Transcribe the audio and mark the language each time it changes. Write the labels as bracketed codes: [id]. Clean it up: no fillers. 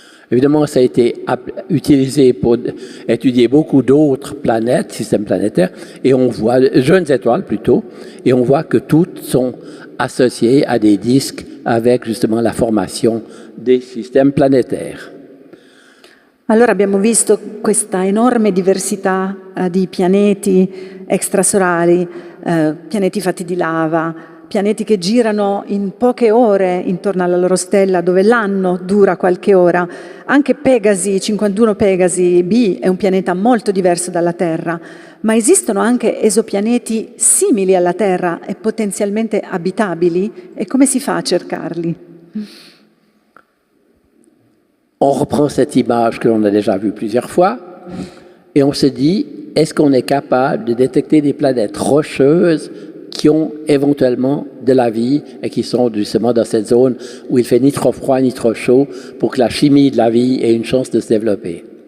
[fr] Évidemment, ça a été utilisé pour étudier beaucoup d'autres planètes, systèmes planétaires, et on voit, jeunes étoiles plutôt, et on voit que toutes sont associées à des disques avec justement la formation des systèmes planétaires. [it] Allora abbiamo visto questa enorme diversità di pianeti extrasolari, pianeti fatti di lava, pianeti che girano in poche ore intorno alla loro stella, dove l'anno dura qualche ora. Anche Pegasi, 51 Pegasi b, è un pianeta molto diverso dalla Terra, ma esistono anche esopianeti simili alla Terra e potenzialmente abitabili? E come si fa a cercarli? [fr] On reprend cette image que l'on a déjà vue plusieurs fois et on se dit, est-ce qu'on est capable de détecter des planètes rocheuses qui ont éventuellement de la vie et qui sont justement dans cette zone où il fait ni trop froid ni trop chaud pour que la chimie de la vie ait une chance de se développer?